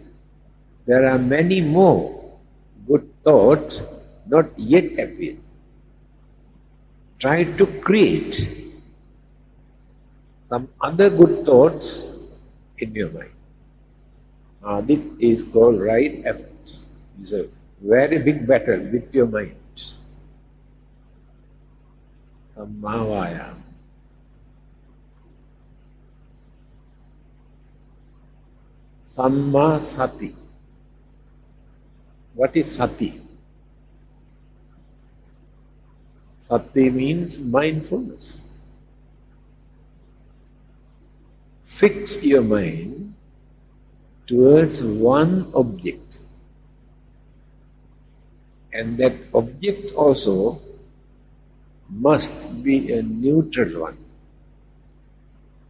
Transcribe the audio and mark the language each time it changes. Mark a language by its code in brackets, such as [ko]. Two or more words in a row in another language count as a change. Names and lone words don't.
[en] There are many more good thoughts not yet appeared. Try to create some other good thoughts in your mind. This is called right efforts. It's a very big battle with your mind. [pi] Samma vayam. Samma sati. [en] What is sati? Sati means mindfulness. Fix your mind towards one object, and that object also must be a neutral one.